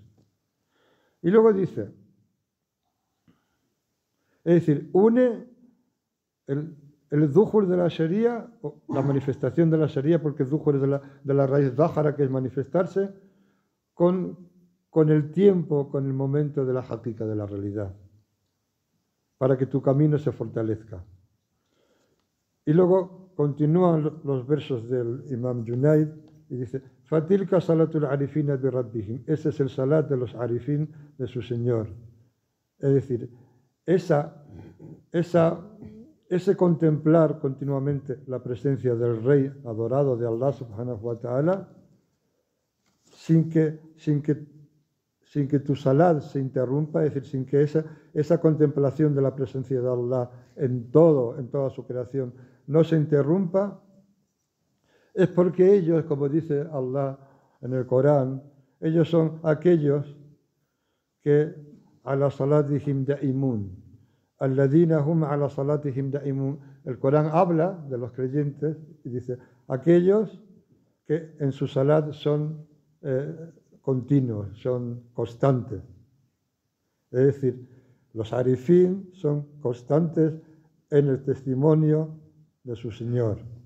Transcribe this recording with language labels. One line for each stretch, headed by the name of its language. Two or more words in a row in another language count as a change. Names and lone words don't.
Spanish: Y luego dice, es decir, une el Dhuhr de la Sharia, o la manifestación de la Sharia, porque el Dhuhr es de la raíz Dhahara, que es manifestarse, con el tiempo, con el momento de la Haqiqa, de la realidad, para que tu camino se fortalezca. Y luego continúan los versos del Imam Junaid y dice,
Arabic: فتلك صلاة العارفين بربهم,
Spanish: ese es el salat de los arifin de su Señor. Es decir, ese contemplar continuamente la presencia del Rey adorado de Allah
Arabic: سبحانه وتعالى,
Spanish: sin que tu salat se interrumpa, es decir, sin que esa contemplación de la presencia de Allah en toda su creación no se interrumpa, es porque ellos, como dice Allah en el Corán, ellos son aquellos que
Arabic: على صلاتهم دائمون الذين هم على صلاتهم دائمون.
Spanish: El Corán habla de los creyentes y dice, aquellos que en su salat son continuos, son constantes. Es decir, los arifín son constantes en el testimonio de su Señor.